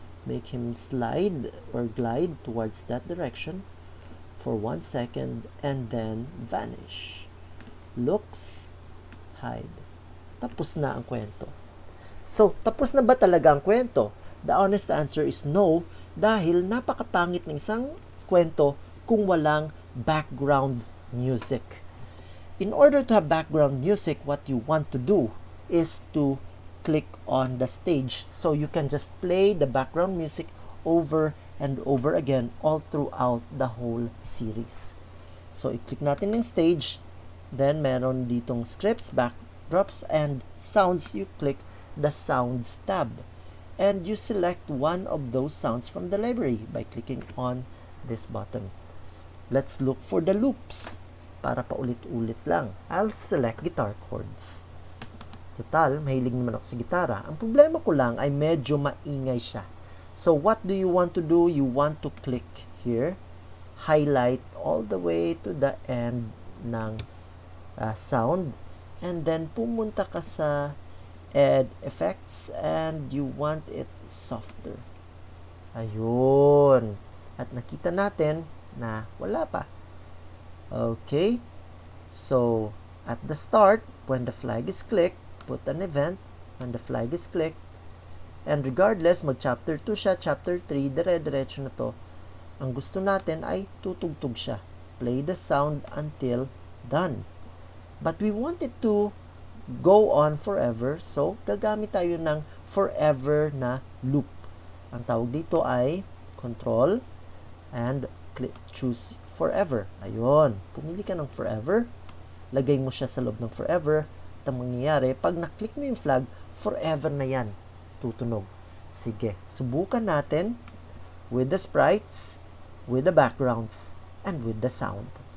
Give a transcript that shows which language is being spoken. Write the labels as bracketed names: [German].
[English] Make him slide or glide towards that direction for 1 second and then vanish. Looks, hide. [Filipino] Tapos na ang kwento. So, tapos na ba talaga ang kwento? [English] The honest answer is no, [Filipino] dahil napakapangit ng isang kwento kung walang background music. [English] In order to have background music, what you want to do is to click on the stage. So you can just play the background music over and over again all throughout the whole series. So [Filipino] i-click natin ng [English] stage. Then [Filipino] meron ditong [English] scripts, backdrops, and sounds. You click the sounds tab. And you select one of those sounds from the library by clicking on this button. Let's look for the loops. [Filipino] Para paulit-ulit lang. [English] I'll select guitar chords. [Filipino] Total, mahilig naman ako sa gitara. Ang problema ko lang ay medyo maingay siya. [English] So, what do you want to do? You want to click here, highlight all the way to the end ng sound, and then [Filipino] pumunta ka sa [English] add effects and you want it softer. [Filipino] Ayun. At nakita natin na wala pa. [English] Okay, so at the start, when the flag is clicked, put an event when the flag is clicked. And regardless, [Filipino] mag chapter 2 siya, chapter 3, dire-diretso na to. Ang gusto natin ay tutugtog siya. [English] Play the sound until done. But we want it to go on forever, so [Filipino] gagamit tayo ng [English] forever na loop. [Filipino] Ang tawag dito ay [English] control and choose forever. [Filipino] Ayun, pumili ka ng forever, lagay mo siya sa loob ng forever, at ang mangyayari, pag na-click mo yung flag, forever na yan tutunog. Sige, subukan natin [English] with the sprites, with the backgrounds, and with the sound.